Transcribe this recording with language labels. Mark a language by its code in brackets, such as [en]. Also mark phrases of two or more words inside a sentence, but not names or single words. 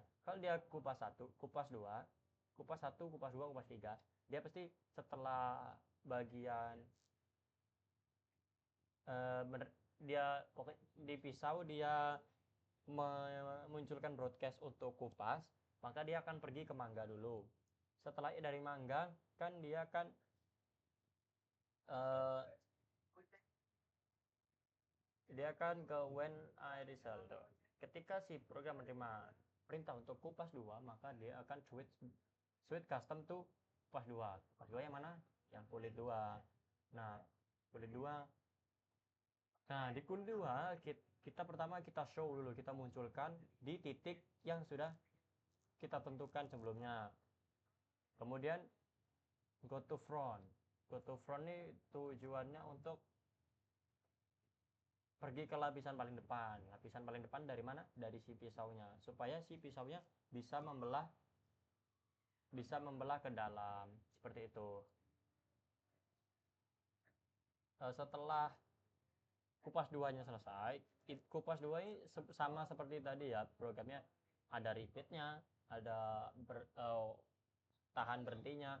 [id] Kalau dia kupas 1, kupas 2, kupas 1, kupas 2, kupas 3, dia pasti setelah bagian dia di pisau dia memunculkan broadcast untuk kupas, maka dia akan pergi ke mangga dulu. Setelah dari mangga kan dia akan ke [en] when I result. [id] Ketika si program menerima perintah untuk kupas 2, maka dia akan [en] switch custom to [id] kupas 2. Kupas 2 yang mana? Yang kulit 2. Nah, kulit 2. Nah, di kulit 2 kita pertama kita show dulu, kita munculkan di titik yang sudah kita tentukan sebelumnya. Kemudian [en] go to front. Go to front [id] ini tujuannya untuk pergi ke lapisan paling depan. Lapisan paling depan dari mana? Dari si pisaunya. Supaya si pisaunya bisa membelah ke dalam. Seperti itu. Setelah kupas 2-nya selesai, kupas 2 ini sama seperti tadi ya, programnya ada repeatnya, ada tahan berhentinya.